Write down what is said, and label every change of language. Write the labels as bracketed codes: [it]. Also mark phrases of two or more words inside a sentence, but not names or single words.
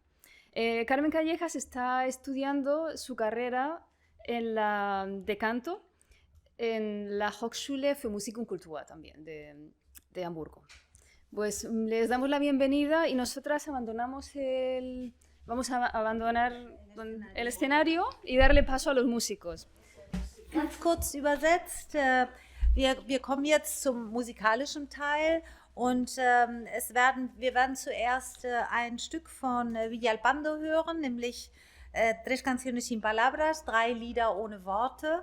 [es] Carmen Callejas está estudiando su carrera de canto en la Hochschule für Musik und Kultur también, de Hamburgo. Pues les damos la bienvenida y nosotras vamos a abandonar el escenario y darle paso a los músicos. [de] Ganz kurz übersetzt, wir kommen jetzt zum musikalischen Teil. Und wir werden zuerst ein Stück von Villalpando hören, nämlich 3 Canciones sin Palabras, 3 Lieder ohne Worte.